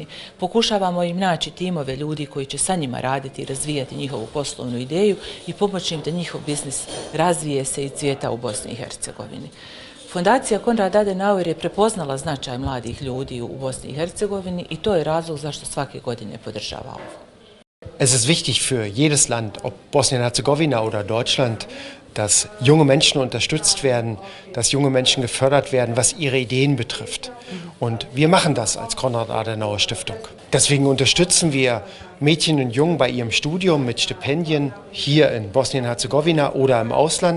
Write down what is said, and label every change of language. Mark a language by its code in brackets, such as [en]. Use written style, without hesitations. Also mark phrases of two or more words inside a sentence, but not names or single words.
[bs] Pokušavamo im naći timove ljudi koji će sa njima raditi i razvijati njihovu poslovnu ideju i pomoći im da njihov biznis razvije se i cvijeta u Bosni i Hercegovini. Fondacija Konrad Adenauer je prepoznala značaj mladih ljudi u Bosni i Hercegovini i to je razlog zašto svake godine podržava ovo. [de] Es ist wichtig für jedes Land, ob Bosnien-Herzegowina oder Deutschland, dass junge Menschen unterstützt werden, dass junge Menschen gefördert werden, was ihre Ideen betrifft. Und wir machen das als Konrad-Adenauer-Stiftung. Deswegen unterstützen wir Mädchen und Jungen bei ihrem Studium mit Stipendien hier in Bosnien-Herzegowina oder im Ausland.